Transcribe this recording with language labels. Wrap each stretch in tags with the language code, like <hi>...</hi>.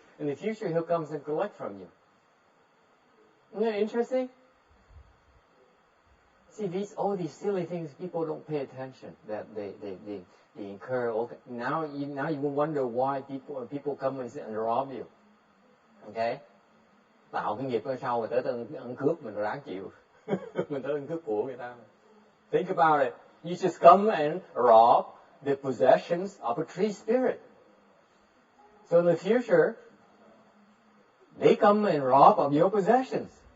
<en>In the future, he'll come and collect from you. Isn't that interesting? See, all these silly things, people don't pay attention. That they incur. Now you will wonder why people come and rob you. Okay?</en> <vi>Tạo cái nghiệp ở sau rồi tới ăn cướp mình ráng chịu. Mình tới ăn cướp của người ta.</vi> <en>Think about it. You just come and rob the possessions of a tree spirit. So in the future, they come and rob of your possessions.</en>